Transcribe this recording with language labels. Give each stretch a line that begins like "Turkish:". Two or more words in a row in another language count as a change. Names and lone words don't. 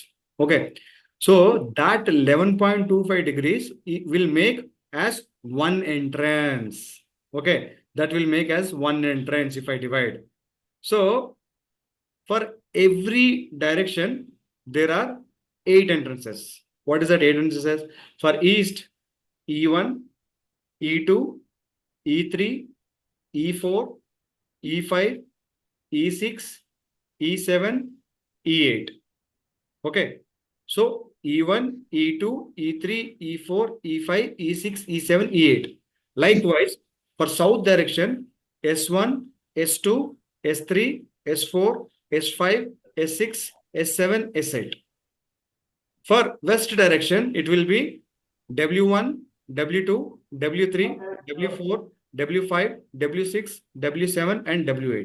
English: Okay, so that 11.25 degrees will make as one entrance. Okay, that will make as one entrance if I divide. So for every direction, there are 8 entrances. What is that 8 entrances? For east, E1, E2, E3, E4, E5, E6, E7, E8. Okay. So E1, E2, E3, E4, E5, E6, E7, E8. Likewise, For south direction, S1, S2, S3, S4, S5, S6, S7, S8. For west direction, it will be W1, W2, W3, W4, W5, W6, W7, and W8.